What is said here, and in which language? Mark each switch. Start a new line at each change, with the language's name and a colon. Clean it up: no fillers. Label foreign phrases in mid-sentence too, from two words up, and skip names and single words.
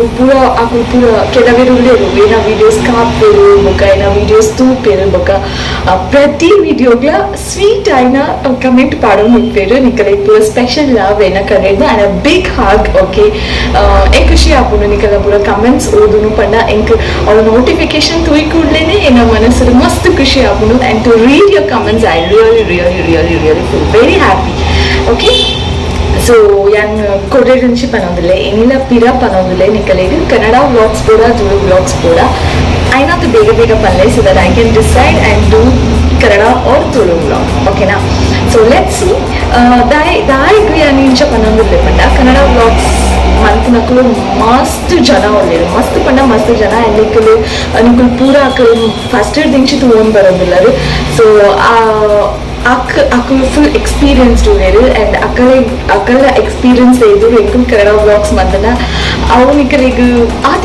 Tulu: ಪೂರ ಆಕು ಪೂರ ಕೆಲವೇರು ಉಳ್ಳೇರು ಏನ ವೀಡಿಯೋಸ್ ಕಾಪೇರು ಬೊಕ ಏನ ವೀಡಿಯೋಸ್ ತೂಪೇರು ಬೊಕ ಪ್ರತಿ ವೀಡಿಯೋಗ್ಲ ಸ್ವೀಟ್ ಆಯ್ನ ಕಮೆಂಟ್ ಪಾಡೋನು ಇಪ್ಪೇರು ನಿಕಲ ಪೂರ
English: special love
Tulu: ಏನ ಕರೆದು
English: and a big
Tulu: ಹಾಗ್ ಓಕೆ ಏ ಖುಷಿ ಆಪುಂಡು ನಿಕಲ ಪೂರ ಕಮೆಂಟ್ಸ್ ಓದುನು ಪಂಡ ಎಂಕ್ ಅವ್ರ ನೋಟಿಫಿಕೇಶನ್ ತೂಯಿ ಕೂಡ್ಲೇನೆ ಏನ ಮನಸ್ಸು ಮಸ್ತ್ ಖುಷಿ ಆಪುಂಡು
English: and to read your comments I really feel very happy okay so
Tulu: ಯಾನ್ ಕೊಡೇಟನ್ಶಿ ಪನೋದಿಲ್ಲ ಏನಿಲ್ಲ ಪಿರ ಪನೋದಿಲ್ಲ ನಿಕಲೆಗ್ ಕನ್ನಡ ವ್ಲಾಗ್ಸ್ ಪೂರ ತುಳು ವ್ಲಾಗ್ಸ್ ಪೂರ ಐನಾತು ಬೇಗ ಬೇಗ ಪನ್ಲೆ
English: so that I can decide and do
Tulu: ಕನ್ನಡ ಆರ್ ತುಳು ವ್ಲಾಗ್ ಓಕೆನಾ
English: so let's see
Tulu: ದಾಯಿಗ್ ಯಾನ್ ಇಂಚ ಪನೋದಿಲ್ಲ ಪಂಡ ಕನ್ನಡ ವ್ಲಾಗ್ಸ್ ಮಂತ್ನಕ್ಕೂ ಮಸ್ತ್ ಜನ ಒಳ್ಳೆಯರು ಮಸ್ತ್ ಪಂಡ ಮಸ್ತ್ ಜನ ನಿಕ್ಕಲು ನಿಕ್ಕಲು ಪೂರ ಅಕ್ಕಲು ಫಸ್ಟ್ ದಿಂಚಿ ತಗೊಂಡು ಬರೋದಿಲ್ಲರು ಸೊ ಅಕ್ಕಲು
English: full experienced
Tulu: ಉಳ್ಳೇರು ಆ್ಯಂಡ್ ಅಕ್ಕಲ ಎಕ್ಸ್ಪೀರಿಯನ್ಸ್ ಇದ್ರು ಎಂಕಲ್ ಕನ್ನಡ ವ್ಲಾಗ್ಸ್ ಮಂತನ ಅವು ನಿಕ್ಕಲಿಗೆ ಆತ